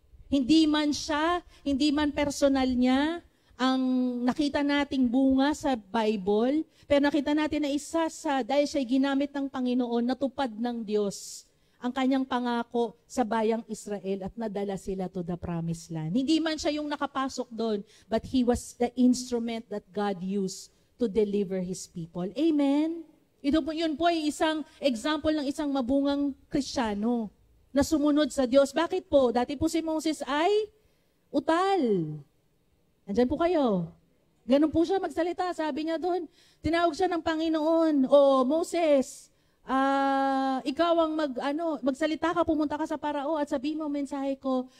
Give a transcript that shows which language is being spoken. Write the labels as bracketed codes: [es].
[tl] Hindi man siya, hindi man personal niya, ang nakita nating bunga sa Bible, pero nakita natin na isa sa, dahil siya ginamit ng Panginoon, natupad ng Diyos ang kanyang pangako sa bayang Israel at nadala sila [en] to the promised land. [tl] Hindi man siya yung nakapasok doon, [en] but he was the instrument that God used to deliver His people. Amen? [tl] Yun po ay isang example ng isang mabungang Kristiyano na sumunod sa Diyos. Bakit po? Dati po si Moses ay utal. Andyan po kayo. Ganun po siya magsalita. Sabi niya doon, tinawag siya ng Panginoon, "O Moses, ikaw ang magsalita ka, pumunta ka sa Parao at sabihin mo mensahe ko."